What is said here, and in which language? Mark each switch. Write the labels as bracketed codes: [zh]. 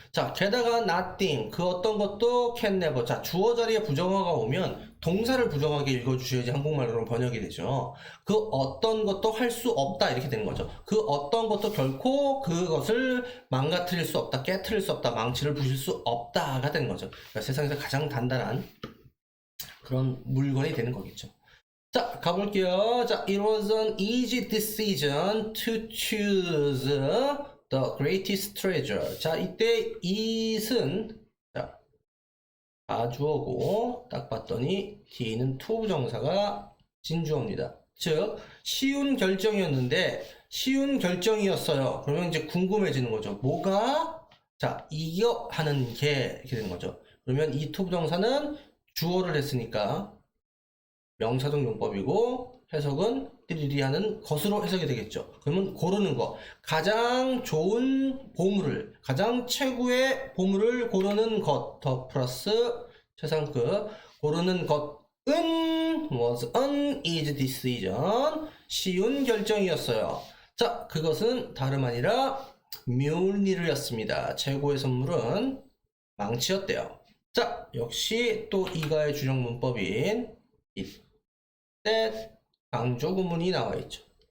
[ko] 자, 게다가 nothing 그 어떤 것도 can never. 자, 주어 자리에 부정어가 오면 동사를 부정하게 읽어주셔야지 한국말로 번역이 되죠. 그 어떤 것도 할 수 없다 이렇게 되는 거죠. 그 어떤 것도 결코 그것을 망가뜨릴 수 없다, 깨트릴 수 없다, 망치를 부실 수 없다가 되는 거죠. 그러니까 세상에서 가장 단단한 그런 물건이 되는 거겠죠. 자, 가볼게요. [en] 자, it was an easy decision to choose the greatest treasure. [ko] 자, 이때 it은 자, 가주어고 딱 봤더니 뒤에는 to 부정사가 진주어입니다. 즉, 쉬운 결정이었는데 쉬운 결정이었어요. 그러면 이제 궁금해지는 거죠. 뭐가? 자, 이겨 하는 게 이렇게 되는 거죠. 그러면 이 to 부정사는 주어를 했으니까 명사적 용법이고 해석은 띠리리 하는 것으로 해석이 되겠죠. 그러면 고르는 거. 가장 좋은 보물을, 가장 최고의 보물을 고르는 것. 더 플러스 최상급. 고르는 것은 [en] was an easy decision. [ko] 쉬운 결정이었어요. 자, 그것은 다름 아니라 뮬니르였습니다. 최고의 선물은 망치였대요. 자, 역시 또 이가의 준용 문법인 이때 강조 구문이 나와 있죠.